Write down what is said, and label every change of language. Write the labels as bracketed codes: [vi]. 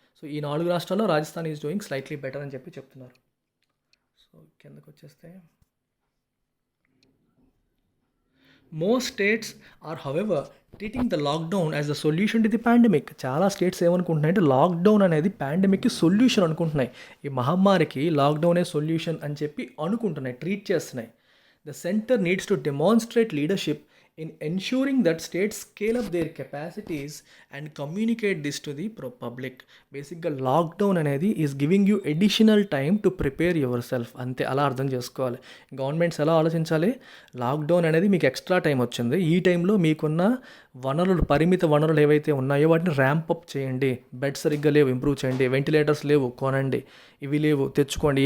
[te] So ఈ 4 రాష్ట్రాల్లో Rajasthan is doing slightly better అని చెప్పి చెప్తున్నారు. [en] So కిందకు వచ్చేస్తే most states are however treating the lockdown as the solution to the pandemic. [te] చాలా స్టేట్స్ ఏమనుకుంటున్నాయి అంటే లాక్డౌన్ అనేది పాండమిక్కి సొల్యూషన్ అనుకుంటున్నాయి. ఈ మహమ్మారికి లాక్డౌనే సొల్యూషన్ అని చెప్పి అనుకుంటున్నాయి, ట్రీట్ చేస్తున్నాయి. [en] The centre needs to demonstrate leadership in ensuring that states scale up their capacities and communicate this to the public. బేసిక్గా lockdown అనేది is giving you additional time to prepare yourself, అంతే. [te] అలా అర్థం చేసుకోవాలి. Governments ఎలా ఆలోచించాలి? Lockdown అనేది మీకు ఎక్స్ట్రా టైం వచ్చింది, ఈ టైంలో మీకున్న పరిమిత వనరులు ఏవైతే ఉన్నాయో వాటిని ర్యాంపప్ చేయండి. బెడ్ సరిగ్గా లేవు, ఇంప్రూవ్ చేయండి. వెంటిలేటర్స్ లేవు, కొనండి. ఇవి లేవు, తెచ్చుకోండి.